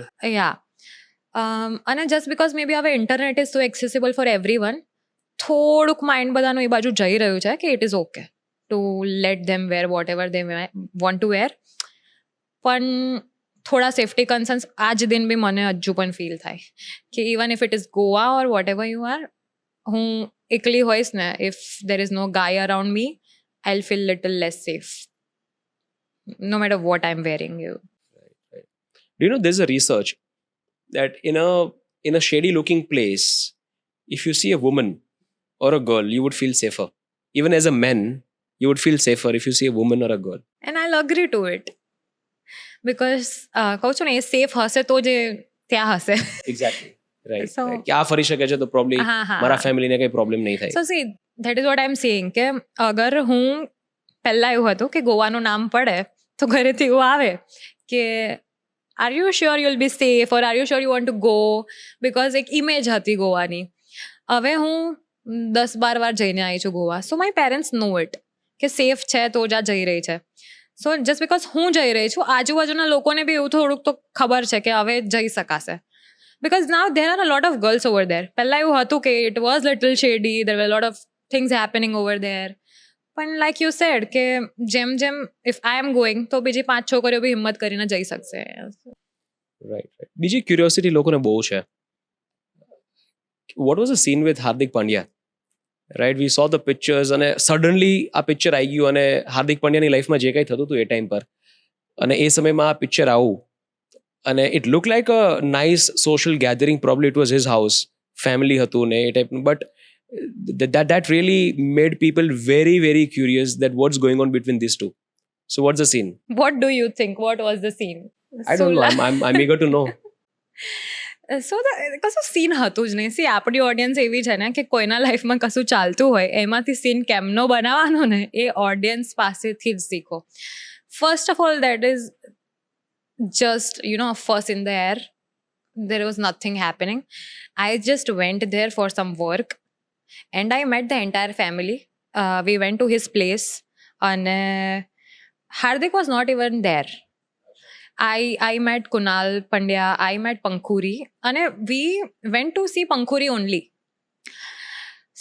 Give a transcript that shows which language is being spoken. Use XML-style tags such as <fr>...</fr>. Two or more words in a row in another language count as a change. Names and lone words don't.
<en>યા અને just because may be હવે internet is so accessible for every one,</en> <gu>થોડુંક માઇન્ડ બધાનું એ બાજુ જઈ રહ્યું છે કે</gu> <en>it is ok to let them wear what ever they want to wear.</en> <gu>પણ થોડા</gu> <en>safety concerns</en> <gu>આજ દિન બી મને હજુ પણ ફીલ થાય કે</gu> <en>even if it is Goa or what ever you are,</en> <gu>હું એકલી હોઈશ ને,</gu> <en>if there is no guy around me, I'll feel little less safe, no matter what I'm wearing. Do you know there's a research that in a shady looking place, if you see a woman or a girl, you would feel safer. Even as a man, you would feel safer if you see a woman or a girl. And I'll agree to it. Because</en> <gu>કહું છું ને, એ સેફ હશે તો જે ત્યાં હશે.</gu> <en>Exactly. Right. So- right.</en> <gu>કે આ ફરી શકે છે તો probably હા, હા. મારા ફેમિલીને કંઈ પ્રોબ્લેમ નહીં થાય.</gu> <en>So see, that is what I'm saying</en> <gu>કે અગર હું પહેલાં એવું હતું કે ગોવાનું નામ પડે તો ઘરેથી એવું આવે કે</gu> <en>are you sure you will be safe or are you sure you want to go,</en> <gu>બિકોઝ એક ઇમેજ હતી ગોવાની. હવે હું 10-12 વાર જઈને આવી છું ગોવા.</gu> <en>so my parents know it</en> <gu>કે સેફ છે તો જ આ જઈ રહી છે.</gu> <en>so just because</en> <gu>હું જઈ રહી છું, આજુબાજુના લોકોને બી એવું થોડુંક તો ખબર છે કે હવે જઈ શકાશે.</gu> <en>Because now there are a lot of girls over there.</en> <gu>પહેલાં એવું હતું કે</gu> <en>it was little shady, there were a lot of things happening over there.</en> <gu>પણ</gu> <en>like you said</en> <gu>કે જેમ જેમ</gu> <en>if I am going</en> <gu>તો બીજી 5 છોકરીઓ બી હિંમત કરીને જઈ શકશે. Right. બીજી ક્યુરિયોસિટી લોકોને બહુ છે.</gu> <en>What was the scene with Hardik Pandya? Right, we saw the pictures</en> <gu>અને સડનલી આ પિક્ચર આવી ગયું અને હાર્દિક પંડ્યાની લાઈફમાં જે કંઈ થતું હતું એ ટાઈમ પર અને એ સમયમાં આ પિક્ચર આવું અને</gu> <en>it look like a nice social gathering, probably it was his house,</en> <gu>ફેમિલી હતું ને એ ટાઈપનું,</gu> <en>બટ that really made people very very curious that what's going on between these two. So what's the scene? What do you think? What was the scene? I don't know. I'm eager to know.</en> <gu>સો કશું સીન હતું જ નહીં. સી આપણી ઓડિયન્સ એવી છે ને કે કોઈના લાઈફમાં કશું ચાલતું હોય એમાંથી સીન કેમનો બનાવવાનો ને એ ઓડિયન્સ પાસેથી જ શીખો.</gu> <en>first of all that is just a fuss in the air. There was nothing happening. I just went there for some work and I met the entire family. We went to his place and Hardik was not even there. I met Kunal Pandya, I met Pankhuri and we went to see Pankhuri only.</en>